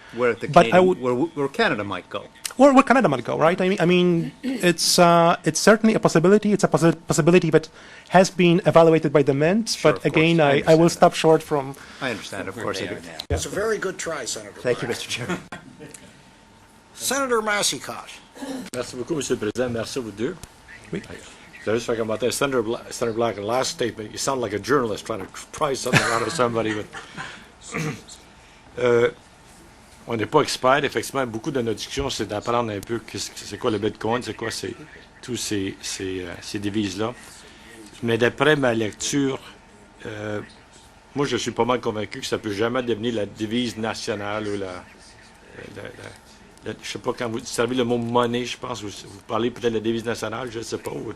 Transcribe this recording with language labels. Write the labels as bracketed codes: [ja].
[en] Where Canada might go. Or where Canada might go, right? I mean, it's certainly a possibility. It's a possibility that has been evaluated by the Mint. Sure, but again, I will stop short from. I understand, of course I do. It's a very good try, Senator. Thank you, Black. Mr. Chairman. Senator Massicotte. [fr] Merci beaucoup, Monsieur le Président. Merci à vous deux. Oui. Je vais juste faire commenter. [en] Senator Black, last statement, you sound like a journalist trying to pry something out of somebody. [fr] On n'est pas expert. Effectivement, beaucoup de nos discussions, c'est d'apprendre un peu c'est quoi le Bitcoin, c'est quoi tous ces devises-là. Mais d'après ma lecture, moi, je suis pas mal convaincu que ça peut jamais devenir la devise nationale ou je sais pas, quand vous servez le mot monnaie, je pense, vous parlez peut-être de la devise nationale, je ne sais pas.